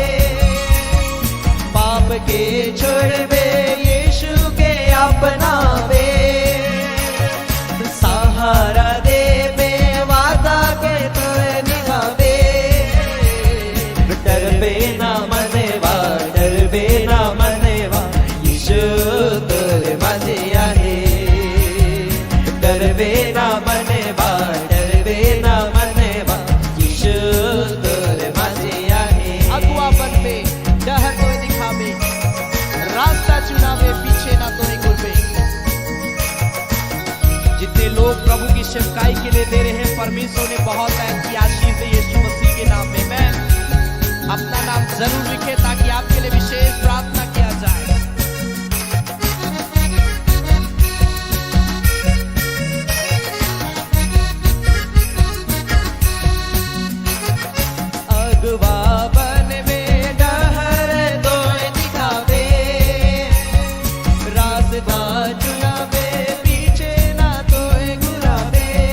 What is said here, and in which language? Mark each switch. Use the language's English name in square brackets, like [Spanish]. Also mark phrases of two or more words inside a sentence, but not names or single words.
[Sadri] पाप के छोड़बे यीशु के अपनावे, सहारा देबे वादा के तोय निभावे। डरबे ना मनेवा, डरबे ना मनेवा, तोरे माझे आहे। डरबे ना मनेवा, डरबे ना मनेवा, यीशु तोरे माझे आहे। अगुआ बनबे, डहर तोय दिखावे, रास्ता चुनावे, पीछे ना तोय घुरबे। [Hindi] जितने लोग प्रभु की सेवकाई के लिए दे रहे हैं, परमेश्वर ने बहुत ऐसी आशीष दी यीशु मसीह के नाम में। मैं अपना नाम जरूर लिखे ताकि आपके लिए विशेष प्रार्थना किया जाए। [Sadri] अगुआ बनबे, डहर तोय दिखावे, रास्ता चुनावे, पीछे ना तोय घुरावे।